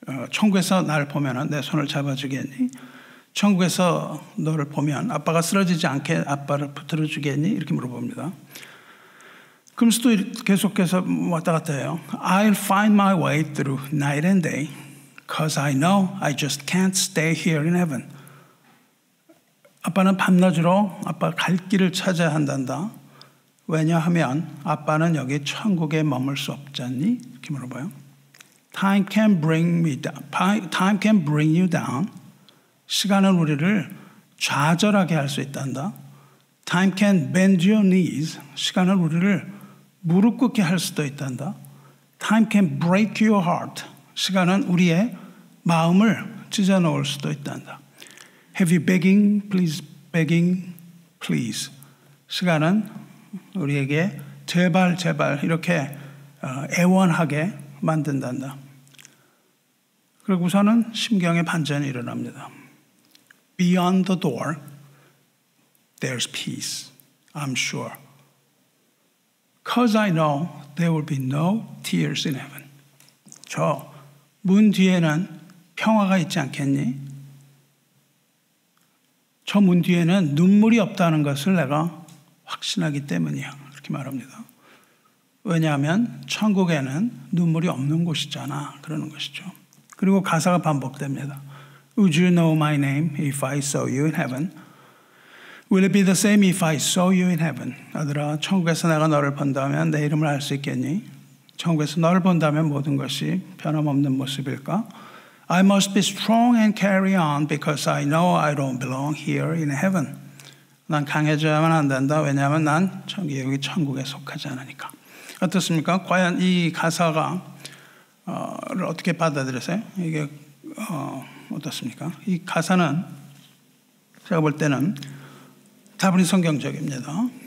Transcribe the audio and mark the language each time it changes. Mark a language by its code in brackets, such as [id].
[ko] 천국에서 나를 보면 내 손을 잡아주겠니? 천국에서 너를 보면 아빠가 쓰러지지 않게 아빠를 붙들어 주겠니? 이렇게 물어봅니다. 그러면서 또 계속해서 왔다 갔다 해요. [en] I'll find my way through night and day. Because I know I just can't stay here in heaven. [ko] 아빠는 밤낮으로 아빠 갈 길을 찾아야 한단다. 왜냐하면 아빠는 여기 천국에 머물 수 없잖니? 이렇게 물어봐요. [en] Time can bring me down. Time can bring you down. [ko] 시간은 우리를 좌절하게 할 수 있단다. [en] Time can bend your knees. [ko] 시간은 우리를 무릎 꿇게 할 수도 있단다. [en] Time can break your heart. [ko] 시간은 우리의 마음을 찢어 놓을 수도 있단다. [en] Have you begging, please, begging, please. [ko] 시간은 우리에게 제발, 제발 이렇게 애원하게 만든단다. 그리고서는 심경의 반전이 일어납니다. [en] Beyond the door, there's peace, I'm sure. Because I know there will be no tears in heaven. [ko] 저 문 뒤에는 평화가 있지 않겠니? 저 문 뒤에는 눈물이 없다는 것을 내가 확신하기 때문이야. 이렇게 말합니다. 왜냐하면 천국에는 눈물이 없는 곳이잖아. 그러는 것이죠. 그리고 가사가 반복됩니다. [en] Would you know my name if I saw you in heaven? Will it be the same if I saw you in heaven? [ko] 아들아, 천국에서 내가 너를 본다면 내 이름을 알 수 있겠니? 천국에서 너를 본다면 모든 것이 변함없는 모습일까? [en] I must be strong and carry on because I know I don't belong here in heaven. [ko] 난 강해져야만 한단다. 왜냐하면 난 여기 천국에 속하지 않으니까. 어떻습니까? 과연 이 가사가 어떻게 받아들였어요? 이게 어떻습니까? 이 가사는 제가 볼 때는 다분히 성경적입니다.